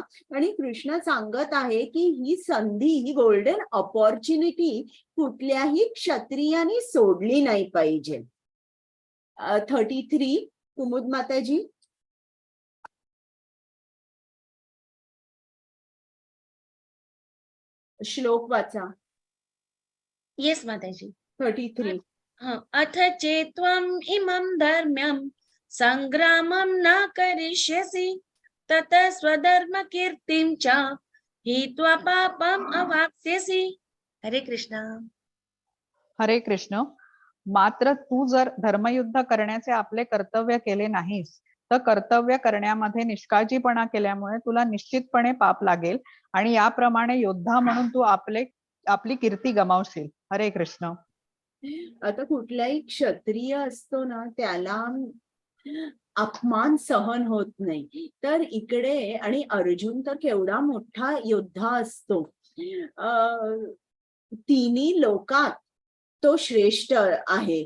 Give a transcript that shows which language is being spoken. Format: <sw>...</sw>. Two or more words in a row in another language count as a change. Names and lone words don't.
<mr>आणि कृष्ण सांगत आहे की ही संधी, ही</mr> <en>golden opportunity</en> <mr>कुठल्याही क्षत्रियाने सोडली नाही पाहिजे. 33, कुमुद माताजी. श्लोक वाचा. येस माताजी. 33.</mr> <sa>अथ चेत्त्वम् इमं धर्म्यं संग्रामं न करिष्यसि ततः स्वधर्मकीर्तिं च हित्वा पापम् अवाप्स्यसि.</sa> <mr>हरे कृष्णा. हरे कृष्ण. मात्र तू जर धर्मयुद्ध करण्याचे आपले कर्तव्य केले नाहीस तर कर्तव्य करण्यामध्ये निष्काळजीपणा केल्यामुळे तुला निश्चितपणे पाप लागेल आणि याप्रमाणे योद्धा म्हणून तू आपली कीर्ती गमावशील. हरे कृष्ण. आता कुठलाही क्षत्रिय असतो ना, त्याला अपमान सहन होत नाही. तर इकडे आणि अर्जुन तर केवढा मोठा योद्धा असतो. तिन्ही लोकात तो श्रेष्ठ आहे.</mr>